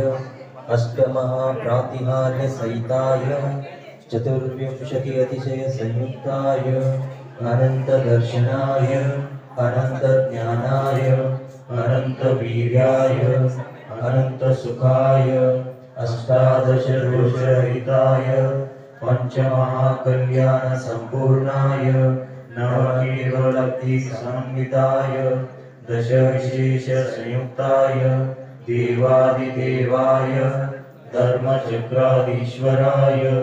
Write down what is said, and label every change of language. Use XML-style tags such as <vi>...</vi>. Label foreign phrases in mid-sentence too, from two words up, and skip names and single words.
<sa>ಅಷ್ಟಮಹಾಪ್ರಾತಿಹಾರ್ಯ ಸಹಿತಾಯ ಚತುರ್ವಿಂಶತಿ ಅತಿಶಯ ಸಂಯುಕ್ತಾಯ ಅನಂತ ದರ್ಶನಾಯ ಅನಂತ ಜ್ಞಾನಾಯ ಅನಂತ ವೀರ್ಯಾಯ ಅನಂತ ಸುಖಾಯ ಅಷ್ಟಾದಶ ದೋಷರಹಿತಾಯ पंचमहाकल्याण संपूर्णाय नवकेवलब्धि संहिताय दश विशेष संयुक्ताय देवादिदेवाय धर्मचक्राधीश्वराय</sa>